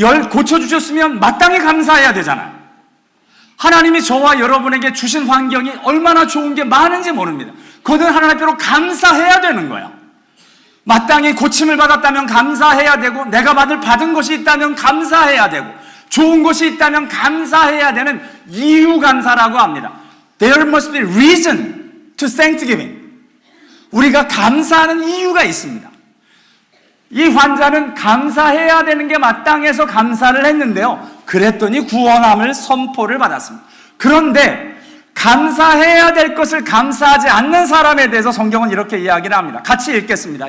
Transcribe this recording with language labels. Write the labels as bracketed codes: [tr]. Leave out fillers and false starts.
[ko] 고쳐주셨으면 마땅히 감사해야 되잖아요. 하나님이 저와 여러분에게 주신 환경이 얼마나 좋은 게 많은지 모릅니다. 그것은 하나님 앞으로 감사해야 되는 거예요. 마땅히 고침을 받았다면 감사해야 되고, 내가 받은 것이 있다면 감사해야 되고, 좋은 것이 있다면 감사해야 되는 이유 감사라고 합니다. [en] There must be reason to thanksgiving. [ko] 우리가 감사하는 이유가 있습니다. 이 환자는 감사해야 되는 게 마땅해서 감사를 했는데요. 그랬더니 구원함을 선포를 받았습니다. 그런데 감사해야 될 것을 감사하지 않는 사람에 대해서 성경은 이렇게 이야기를 합니다. 같이 읽겠습니다.